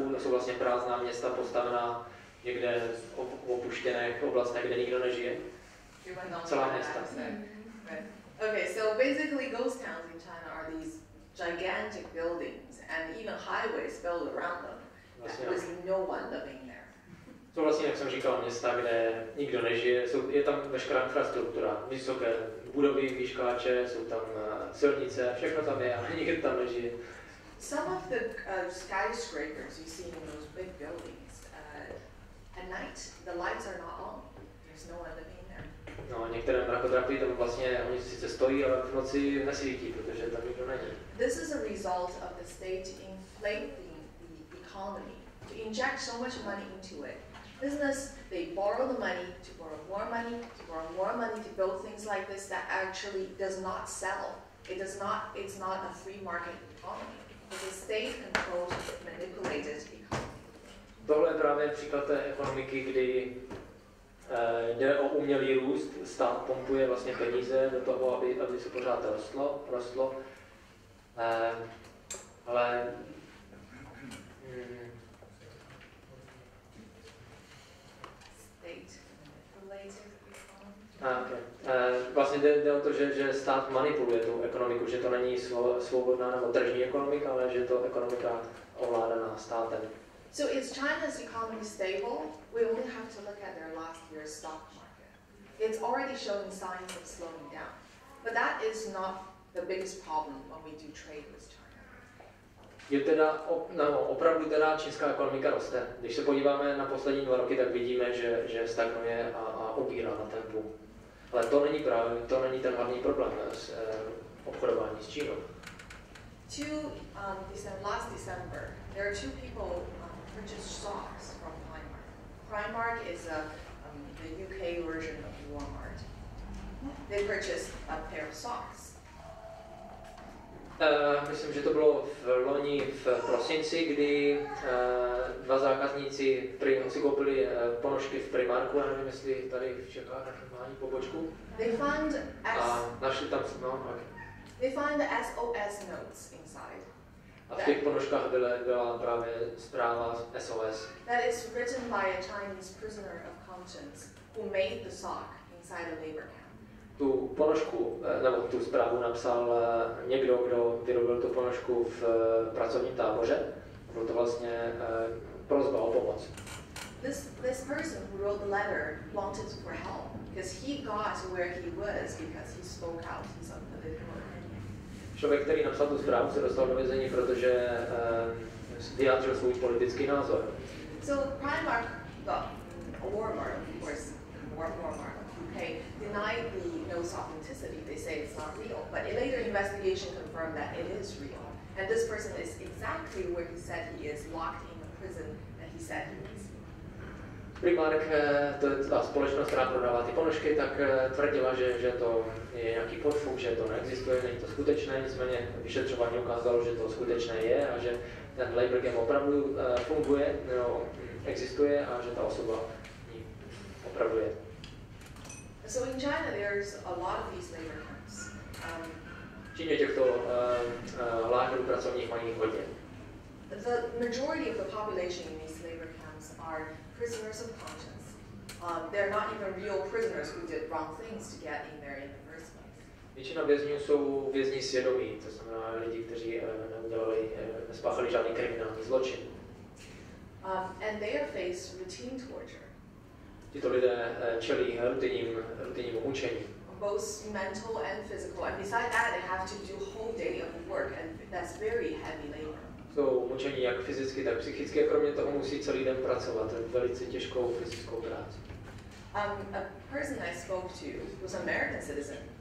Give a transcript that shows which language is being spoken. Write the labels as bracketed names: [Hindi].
[Czech] To jsou vlastně prázdná města postavená někde v opuštěných oblastech, kde nikdo nežije? Celá města. [English] Okay, so basically ghost towns in China are these gigantic buildings and even highways built around them. There's no one living there. [Czech] Jsou vlastně, jak jsem říkal, města, kde nikdo nežije, je tam veškerá infrastruktura, vysoké budovy, výškáče, jsou tam silnice, všechno tam je, ale nikdo tam nežije. [English] Some of the skyscrapers you see in those big buildings, at night the lights are not on. There's no one living there. [Czech] No, některé mrakodrapy tam vlastně, oni sice stojí, ale v noci nesvítí, protože tam nikdo není. [English] This is a result of the state inflating the economy to inject so much money into it. Business, they borrow the money to borrow more money, to borrow more money to build things like this that actually does not sell. It's not a free market economy. It's a state-controlled, manipulated economy. [Czech] Tohle je právě příklad té ekonomiky, kdy jde o umělý růst, stát pompuje vlastně peníze do toho, aby se pořád rostlo. Ale vlastně jde o to, že stát manipuluje tu ekonomiku, že to není svobodná nebo tržní ekonomika, ale že to ekonomika ovládaná státem. [English] So is China's economy stable? We only have to look at their last year's stock market. It's already showing signs of slowing down. But that is not the biggest problem when we do trade with China. [Czech] Je teda, opravdu teda čínská ekonomika roste. Když se podíváme na poslední 2 roky, tak vidíme, že stagnuje a ubírá na tempu. Ale to není ten hlavní problém s obchodování s Čínou. [English] Last December, there are 2 people purchased socks from Primark. Primark is the UK version of Walmart. They purchased a pair of socks. [Czech] Myslím, že to bylo v loni v prosinci, kdy 2 zákazníci si koupili ponožky v Primarku, já nevím, jestli tady v Čechách má pobočku. A našli tam [English] They find the SOS notes inside. [Czech] A v těch ponožkách byla právě zpráva SOS. [English] That is written by a Chinese prisoner of conscience who made the sock inside a labor camp. [Czech] Tu ponožku, nebo tu zprávu napsal někdo, kdo vyrobil tu ponožku v pracovním táboře. Byl to vlastně prosba o pomoc. [English] This person who wrote the letter wanted for help because he got where he was because he spoke out his own political opinion. [Czech] Člověk, který napsal tu zprávu, se dostal do vězení, protože vyjádřil svůj politický názor. [English] So Primark got Walmart, of course, Walmart UK denied the note's authenticity. They say it's not real, but a later investigation confirmed that it is real. And this person is exactly where he said he is, locked in the prison that he said he is. [Czech] Primark, to je ta společnost, která prodává ty ponožky, tak tvrdila, že to je nějaký podfuk, že to neexistuje, není to skutečné, nicméně vyšetřování ukázalo, že to skutečné je a že ten labor game opravdu funguje, existuje a že ta osoba opravdu je. [English] So in China there's a lot of these labor camps. [Czech] V Číně těchto lágrů pracovních mají hodně. [English] The majority of the population in these labor camps are prisoners of conscience. They're not even real prisoners who did wrong things to get in there in the first place. [Czech] Většina vězňů jsou vězni svědomí, to znamená lidi, kteří nespáchali žádný kriminální zločin. [English] And they are faced routine torture. [Czech] Tito lidé čelí rutinnímu mučení. [English] Both mental and physical, and besides that, they have to do whole day of work, and that's very heavy labor. [Czech] Jsou mučení jak fyzicky, tak psychicky, a kromě toho musí celý den pracovat, velice těžkou fyzickou práci. [English] A person I spoke to was an American citizen.